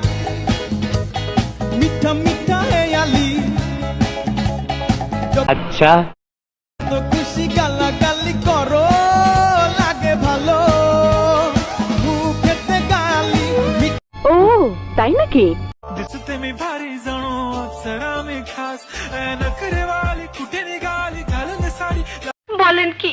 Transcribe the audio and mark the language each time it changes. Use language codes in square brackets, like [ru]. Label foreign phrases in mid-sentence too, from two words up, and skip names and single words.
[bn] মিঠা মিঠা হেয়ালি, আচ্ছা তো খুশি গালাগালি করো লাগে ভালো। মুখেতে গালি ও তাই নাকি? [mr] दिसते मी भारी जणू अप्सरा मी खास नखरे वाली कुठे निघाली घालून साडी [bn] বলেন কি?